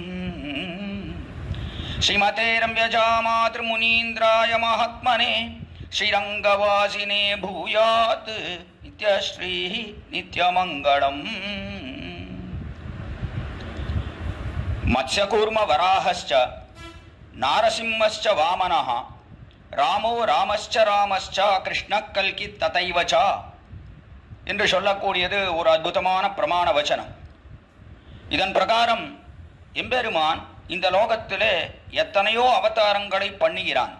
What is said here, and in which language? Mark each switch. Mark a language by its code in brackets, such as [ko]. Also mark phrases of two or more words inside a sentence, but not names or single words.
[sa] श्रीमते रम्यजामातृमुनीन्द्राय महात्मने श्रीरङ्गवासिने भूयात् नित्यश्रीः नित्यमङ्गलम् मत्स्यकूर्मवराहश्च नारसिंहश्च वामनः रामो रामश्च रामश्च कृष्ण कल्की तथैवच [ta] என்று சொல்லக்கூடியது ஒரு அற்புதமான பிரமாண வச்சனம். இதன் பிரகாரம் எம்பெருமான் இந்த லோகத்திலே எத்தனையோ அவதாரங்களை பண்ணுகிறான்.